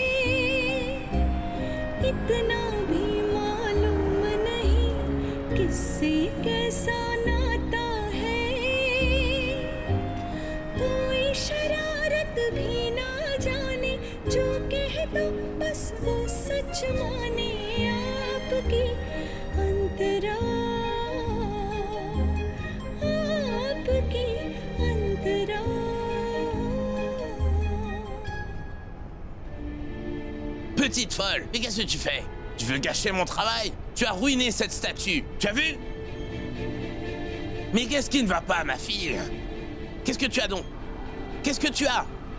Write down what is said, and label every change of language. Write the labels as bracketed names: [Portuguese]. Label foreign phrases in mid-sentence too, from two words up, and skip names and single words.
[Hindi] इतना भी मालूम नहीं किससे कैसा नाता है कोई शरारत भी ना जाने जो कह दो बस वो सच माने आपकी अंतरा आपकी अंतरा [French] Petite folle, mais qu'est-ce que tu fais? Tu veux gâcher mon travail? Tu as ruiné cette statue, tu as vu? Mais qu'est-ce qui ne va pas, ma fille? Qu'est-ce que tu as donc? Qu'est-ce que tu as?